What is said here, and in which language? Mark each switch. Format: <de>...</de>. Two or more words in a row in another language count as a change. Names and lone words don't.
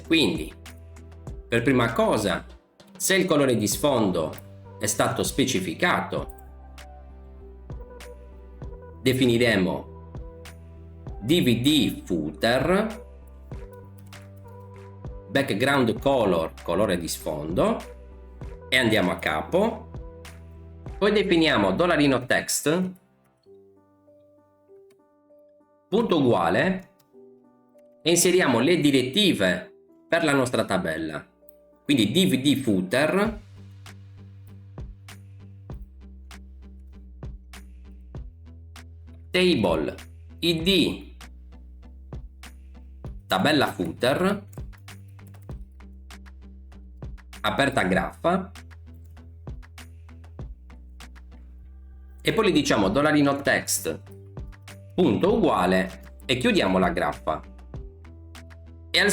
<it>Quindi per prima cosa, se il colore di sfondo è stato specificato, definiremo</it> <en>dvd footer background color,</en> <it>colore di sfondo, e andiamo a capo. Poi definiamo $text punto uguale e inseriamo le direttive per la nostra tabella, quindi</it> <en>dvd footer table id</en> <it>tabella footer aperta graffa, e poi gli diciamo $text punto uguale e chiudiamo la graffa, e al</it>